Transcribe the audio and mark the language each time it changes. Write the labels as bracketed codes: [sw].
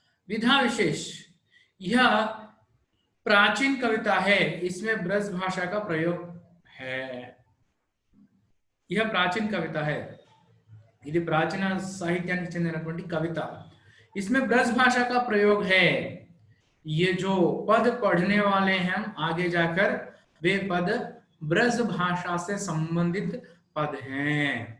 [hi] विधा विशेष, यह प्राचीन कविता है, इसमें ब्रज भाषा का प्रयोग है. यह प्राचीन कविता है, [te] ఇది ప్రాచీన సాహిత్యానికి చెందినటువంటి కవిత. [hi] इसमें ब्रज भाषा का प्रयोग है. ये जो पद पढ़ने वाले हैं आगे जाकर, वे पद ब्रज भाषा से संबंधित पद हैं.